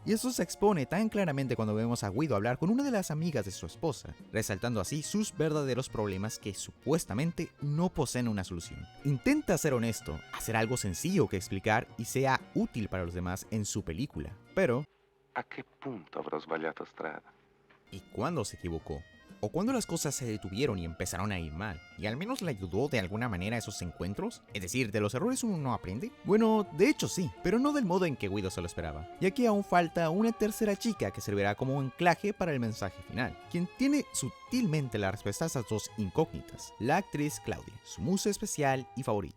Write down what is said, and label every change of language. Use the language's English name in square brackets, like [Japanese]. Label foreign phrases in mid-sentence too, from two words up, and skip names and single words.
[Spanish] Y eso se expone tan claramente cuando vemos a Guido hablar con una de las amigas de su esposa, resaltando así sus verdaderos problemas que supuestamente no poseen una solución. Intenta ser honesto, hacer algo sencillo que explicar y sea útil para los demás en su película, pero ¿a qué punto [Italian] avrò sbagliato strada? [Spanish] ¿y cuándo se equivocó? ¿O cuando las cosas se detuvieron y empezaron a ir mal? ¿Y al menos le ayudó de alguna manera a esos encuentros? Es decir, ¿de los errores uno no aprende? Bueno, de hecho sí, pero no del modo en que Guido se lo esperaba, ya que aún falta una tercera chica que servirá como anclaje para el mensaje final, quien tiene sutilmente la respuesta a esas dos incógnitas, la actriz Claudia, su musa especial y favorita.